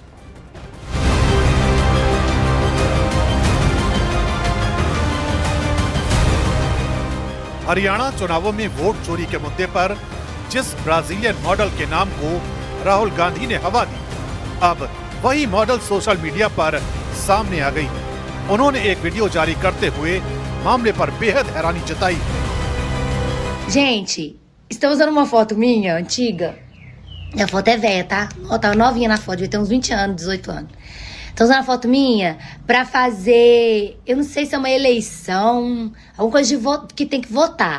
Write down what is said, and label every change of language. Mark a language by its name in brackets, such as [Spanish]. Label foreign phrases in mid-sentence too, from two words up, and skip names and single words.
[Hindi] हरियाणा चुनावों में वोट चोरी के मुद्दे पर जिस [English] Brazilian model [Hindi] के नाम को राहुल गांधी ने हवा दी, अब वही मॉडल [English] social media [Hindi] पर सामने आ गई। उन्होंने एक वीडियो जारी करते हुए मामले पर बेहद हैरानी जताई। [Portuguese] Gente, estão usando uma foto minha, antiga. A foto é velha, tá? Ó, tava novinha na foto, devia ter uns 20 anos, 18 anos. Estão usando a foto minha pra fazer, eu não sei se é uma eleição, alguma coisa de voto, que tem que votar.